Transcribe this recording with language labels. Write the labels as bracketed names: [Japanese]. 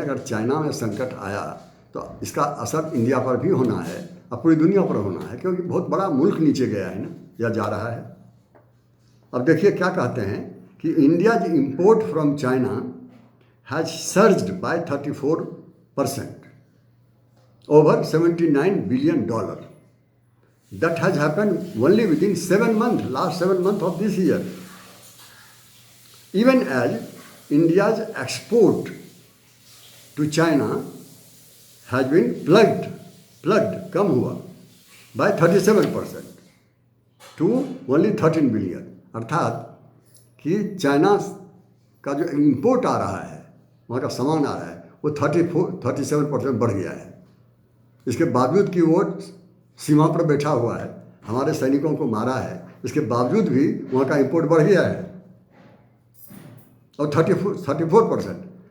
[Hindi] अगर चाइना में संकट आया तो इसका असर इंडिया पर भी होना है और पूरी दुनिया पर होना है, क्योंकि बहुत बड़ा मुल्क नीचे गया है ना, या जा रहा है। [English] अब देखिए क्या कहते हैं कि India's import from China has surged by 34% over $79 billion. That has happened only within 7 months, last 7 months of this year. Even as India's export to China has been plugged, [Hindi] कम हुआ [English] by 37% to only 13 billion. [Hindi] अर्थात कि China का जो import आ रहा है, वहाँ का सामान आ रहा है, वो 37% बढ़ गया है। इसके बावजूद कि वो सीमा पर बैठा हुआ है, हमारे सैनिकों को मारा है, इसके बावजूद भी वहाँ का इंपोर्ट बढ़ गया है और 34%।